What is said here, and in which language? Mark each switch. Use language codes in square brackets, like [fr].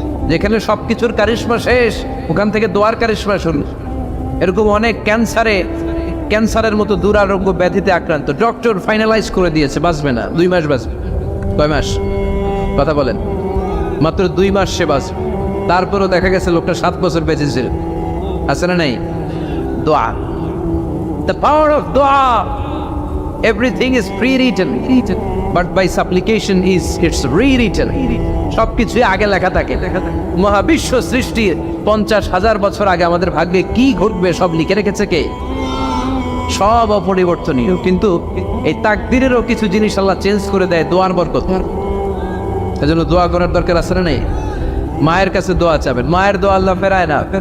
[bn] যেখানে সবকিছুর কারিশমা শেষ ওখান থেকে দোয়ার কারিশমা শুরু। এরকম অনেক ক্যান্সারের মতো দুরারোগ্য ব্যাধিতে আক্রান্ত, ডক্টর ফাইনালাইজ করে দিয়েছে বাঁচবে না, 2 মাস বাঁচবে। কয় মাস? কথা বলেন। মাত্র 2 মাস সে বাঁচবে। তারপরও দেখা গেছে লোকটা 7 বছর বেঁচে ছিল। আছে না নাই? দোয়া, [en] the power of dua. Everything is pre-written, but by supplication it's rewritten. [bn] সবকিছু আগে লেখা থাকে। মহাবিশ্ব সৃষ্টির 50,000 বছর আগে আমাদের ভাগ্যে কি ঘটবে সব লিখে রেখেছে কে? সব অপরিবর্তনীয়। কিন্তু এই তাকদীরেরও কিছু জিনিস আল্লাহ চেঞ্জ করে দেয় দোয়ার বরকত। এজন্য দোয়া করার দরকার আছে না নাই? মায়ের কাছে দোয়া চাবেন, মায়ের দোয়া আল্লাহ ফেরায় না।